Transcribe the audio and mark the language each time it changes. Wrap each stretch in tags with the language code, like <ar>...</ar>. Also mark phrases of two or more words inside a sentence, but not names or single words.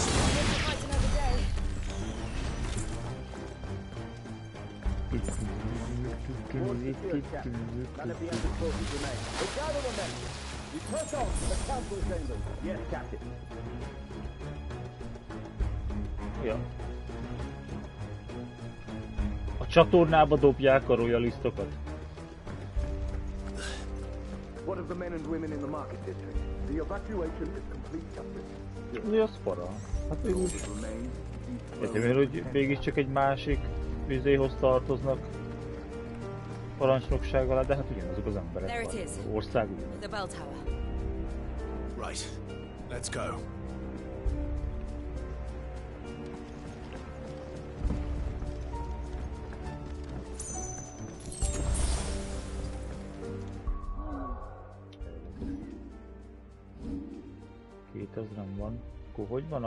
<en>Fight another day. None of the underforces remain. We gather the men. We press on to the council chambers. Yes, Captain.</en> <hu>Ja. A csatornába dobják a royalistokat.</hu> <en>What of the men and women in the market district? The evacuation is complete, Captain.</en> <hu>Mi az para? Hát végül... Értem én, hogy mégiscsak egy másik vizéhoz tartoznak parancsnokság alá, de hát ugyanazok az emberek van. Ország ugyanaz.</hu> <en>The bell tower. Right. Let's go.</en> <hu>Nem van. Akkor hogy van?</hu>